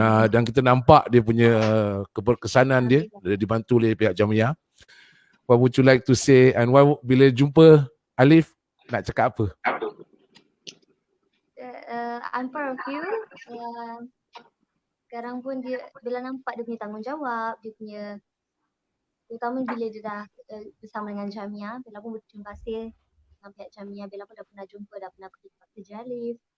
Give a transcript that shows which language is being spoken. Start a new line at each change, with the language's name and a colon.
Malay: Dan kita nampak dia punya keberkesanan dia dibantu oleh pihak Jamiah.
English: What would you like to say, and
Malay: bila jumpa Alif nak cakap apa?
English: I'm proud of you.
Malay: Sekarang pun Bella nampak dia punya tanggungjawab, dia punya, terutama bila dia dah bersama dengan Jamiah. Bella pun berterima kasih dengan pihak Jamiah. Bella pun dah pernah jumpa, dah pernah pergi tempat kerja Alif.